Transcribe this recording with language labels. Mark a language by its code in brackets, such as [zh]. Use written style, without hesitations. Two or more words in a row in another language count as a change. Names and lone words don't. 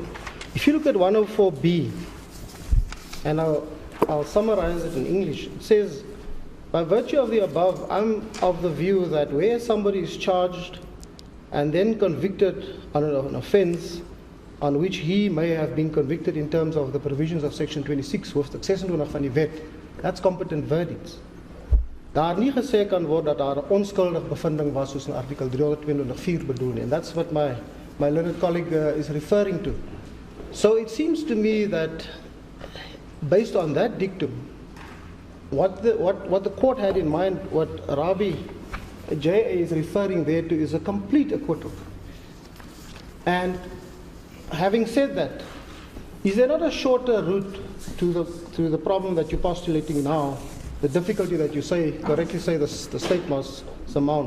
[en] If you look at 104B, and I'll summarize it in English, it says, by virtue of the above, I'm of the view that where somebody is charged and then convicted on an offence on which he may have been convicted in terms of the provisions of section 26 [af] hoof 26 van die wet, [en] that's competent verdicts. [af] Daar nie gesê kan word dat daar 'n onskuldig bevinding was soos in artikel 322(4) bedoel nie, [en] and that's what my learned colleague is referring to. So it seems to me that based on that dictum, what the court had in mind, what Rabi J.A. is referring there to, is a complete acquittal. And having said that, is there not a shorter route to the problem that you're postulating now, the difficulty that you correctly say the state must surmount?